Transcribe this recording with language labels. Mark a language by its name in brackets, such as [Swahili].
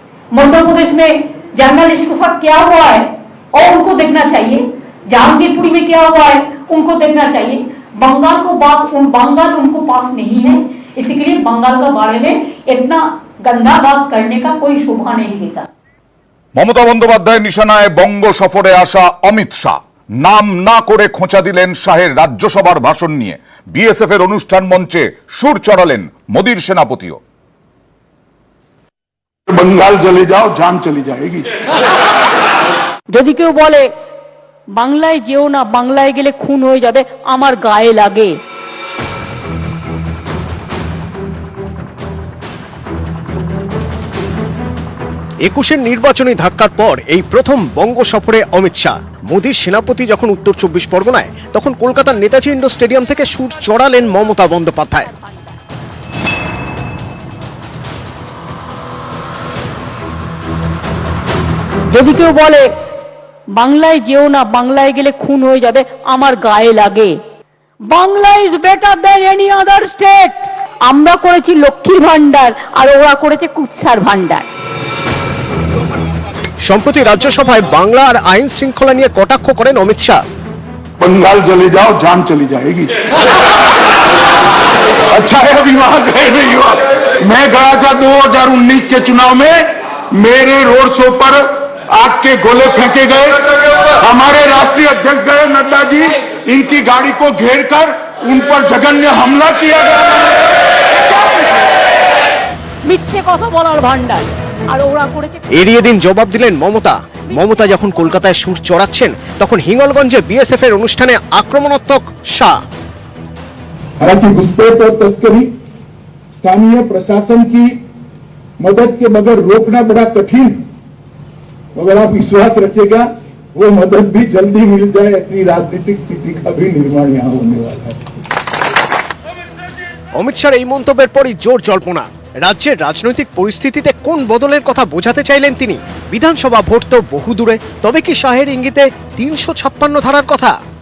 [Hindi] मध्य प्रदेश में जर्नलिस्ट के साथ क्या हुआ है और उनको देखना चाहिए। जहांगीरपुरी में क्या हुआ है उनको देखना चाहिए। बंगाल उनको पास नहीं है, इसलिए बंगाल के बारे में इतना गंदा बात करने का कोई शोभा नहीं देता। [Bangla] মমতা বন্দ্যোপাধ্যায়ের নিশানায় বঙ্গ সফরে আসা অমিত শাহ নাম না করে খোঁচা দিলেন শাহের রাজ্যসভার ভাষণ নিয়ে। বিএসএফ এর অনুষ্ঠান মঞ্চে সুর চড়ালেন মোদির সেনাপতিও। [Hindi] बंगाल चले जाओ, जान चली जाएगी। [Bangla] যদি কেউ বলে বাংলায় যেও না, বাংলায় গেলে খুন হয়ে যাবে, আমার গায়ে লাগে। একুশের নির্বাচনী ধাক্কার পর এই প্রথম বঙ্গ সফরে অমিত শাহ। মোদির সেনাপতি যখন উত্তর 24 পরগনায়, তখন কলকাতার নেতাজি ইন্ডোর স্টেডিয়াম থেকে সুর চড়ালেন মমতা বন্দ্যোপাধ্যায়। যদি কেউ বলে বাংলায় যেও না, বাংলায় গেলে খুন হয়ে যাবে, আমার গায়ে লাগে। [English] Bangla is better than any other state. [Bangla] আমরা করেছি লক্ষ্মীর ভান্ডার আর ওরা করেছে কুৎসার ভান্ডার। সম্প্রতি রাজ্যসভায় বাংলা আর আইন শৃঙ্খলা নিয়ে কটাক্ষ করেন অমিত শাহ। [Hindi] बंगाल चले जाओ, जान चली जाएगी। अच्छा है अभी वहां गए नहीं हुआ। मैं गया था 2019 के चुनाव में, मेरे रोड शो पर आग के गोले फेंके गए। हमारे राष्ट्रीय अध्यक्ष गए नड्डा जी, इनकी गाड़ी को घेर कर उन पर जघन्य हमला किया गया। [Bangla] মিথ্যে কথা বলার ভান্ডার আর ওরা করেছে। এড়িয়ে দিন জবাব দিলেন মমতা। মমতা যখন কলকাতায় সুর চড়াচ্ছেন, তখন হিঙ্গলগঞ্জে বিএসএফ এর অনুষ্ঠানে আক্রমণাত্মক শাহ। [Hindi] हालांकि घुसपैठ और तस्करी स्थानीय प्रशासन की मदद के बगैर रोकना बड़ा कठिन, मगर आप विश्वास रखिएगा वो मदद भी जल्दी मिल जाए। ऐसी राजनीतिक स्थिति का भी निर्माण यहाँ होने वाला है। [Bangla] অমিত শাহর এই মন্তব্যের পরই জোর জল্পনা। রাজ্যের রাজনৈতিক পরিস্থিতিতে কোন বদলের কথা বোঝাতে চাইলেন তিনি? বিধানসভা ভোট তো বহু দূরে, তবে কি শাহের ইঙ্গিতে 356 ধারার কথা?